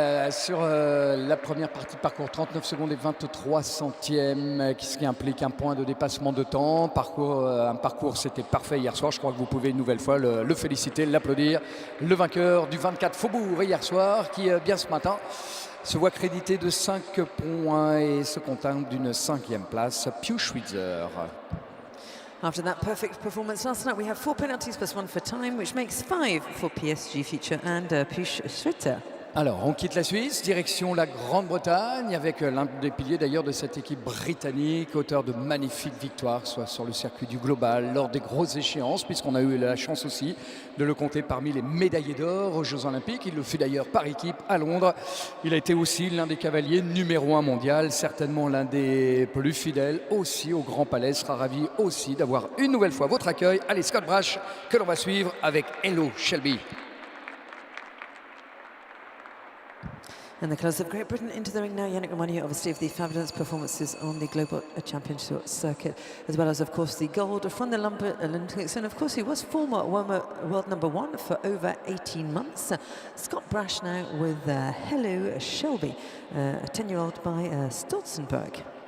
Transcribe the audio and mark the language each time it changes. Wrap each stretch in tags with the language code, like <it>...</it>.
<fr>Sur la première partie de parcours, 39 secondes et 23 centièmes, ce qui implique un point de dépassement de temps. Un parcours, c'était parfait hier soir. Je crois que vous pouvez une nouvelle fois le féliciter, l'applaudir. Le vainqueur du 24 Faubourg hier soir, qui, bien ce matin, se voit crédité de 5 points et se contente d'une 5e place, Pius Schwitzer.</fr> <en>After that perfect performance last night, we have 4 penalties plus 1 for time, which makes 5 for PSG Future and Pius Schwitzer.</en> <fr>Alors, on quitte la Suisse, direction la Grande-Bretagne, avec l'un des piliers d'ailleurs de cette équipe britannique, auteur de magnifiques victoires, soit sur le circuit du global, lors des grosses échéances, puisqu'on a eu la chance aussi de le compter parmi les médaillés d'or aux Jeux Olympiques. Il le fut d'ailleurs par équipe à Londres. Il a été aussi l'un des cavaliers numéro 1 mondial, certainement l'un des plus fidèles aussi au Grand Palais. Sera ravi aussi d'avoir une nouvelle fois votre accueil. Allez, Scott Brash, que l'on va suivre avec Hello Shelby.</fr> <en>And the colours of Great Britain into the ring now. Yannick reminding you obviously of the fabulous performances on the Global Championship circuit, as well as of course the gold from the Olympics. And of course he was former world number 1 for over 18 months. Scott Brash now with Hello Shelby, a 10-year-old by Stolzenberg.</en>